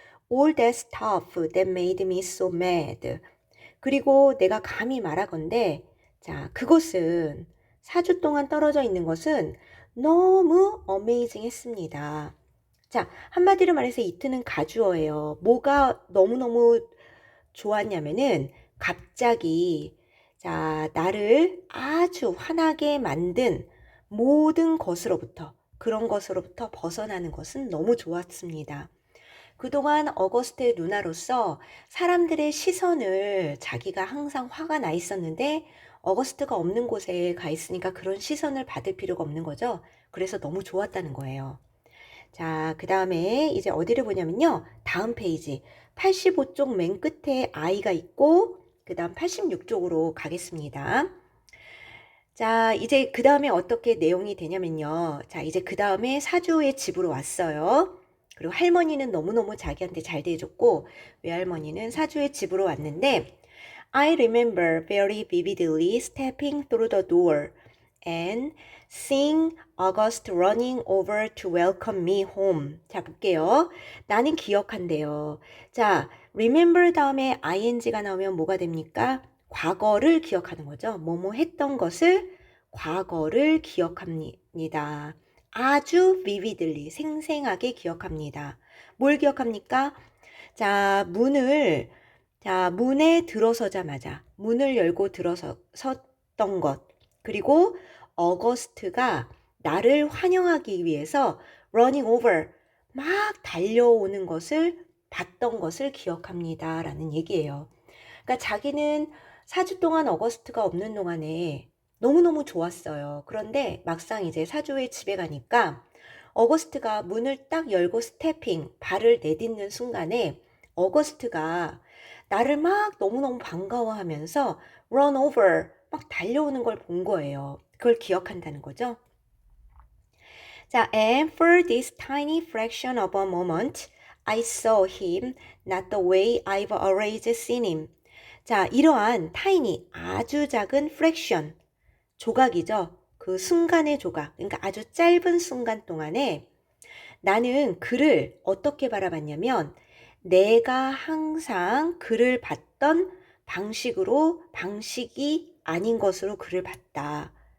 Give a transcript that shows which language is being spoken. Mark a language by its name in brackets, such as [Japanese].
[English] All that stuff that made me so mad. [Korean] 그리고 내가 감히 말하건대, 자, 그것은 4주 동안 떨어져 있는 것은 너무 amazing 했습니다. 자, 한마디로 말해서 이트는 가주어예요. 뭐가 너무너무 좋았냐면은 갑자기 자, 나를 아주 화나게 만든 모든 것으로부터 그런 것으로부터 벗어나는 것은 너무 좋았습니다. 그동안 어거스트의 누나로서 사람들의 시선을 자기가 항상 화가 나 있었는데 어거스트가 없는 곳에 가 있으니까 그런 시선을 받을 필요가 없는 거죠. 그래서 너무 좋았다는 거예요. 자, 그 다음에 이제 어디를 보냐면요. 다음 페이지 85쪽 맨 끝에 I가 있고 그 다음 86쪽으로 가겠습니다. 자, 이제 그 다음에 어떻게 내용이 되냐면요. 자, 이제 그 다음에 사주의 집으로 왔어요. 그리고 할머니는 너무너무 자기한테 잘 대해줬고 외할머니는 사주의 집으로 왔는데 [English] I remember very vividly stepping through the door and seeing August running over to welcome me home. [Korean] 자, 볼게요. 나는 기억한대요. 자, remember 다음에 ing가 나오면 뭐가 됩니까? 과거를 기억하는 거죠. 뭐뭐 했던 것을 과거를 기억합니다. 아주 vividly, 생생하게 기억합니다. 뭘 기억합니까? 자, 문에 들어서자마자 문을 열고 섰던 것. 그리고 어거스트가 나를 환영하기 위해서 [English] running over, [Korean] 막 달려오는 것을 봤던 것을 기억합니다. 라는 얘기예요. 그러니까 자기는 4주 동안 어거스트가 없는 동안에 너무너무 좋았어요. 그런데 막상 이제 4주 후에 집에 가니까 어거스트가 문을 딱 열고 스태핑, 발을 내딛는 순간에 어거스트가 나를 막 너무너무 반가워하면서 [English] run over, [Korean] 막 달려오는 걸 본 거예요. 그걸 기억한다는 거죠. [English] 자, and for this tiny fraction of a moment, I saw him not the way I've always seen him. [Korean] 자, 이러한 tiny, 아주 작은 fraction, 조각이죠. 그 순간의 조각, 그러니까 아주 짧은 순간 동안에 나는 그를 어떻게 바라봤냐면 내가 항상 그를 봤던 방식이 아닌 것으로 그를 봤다.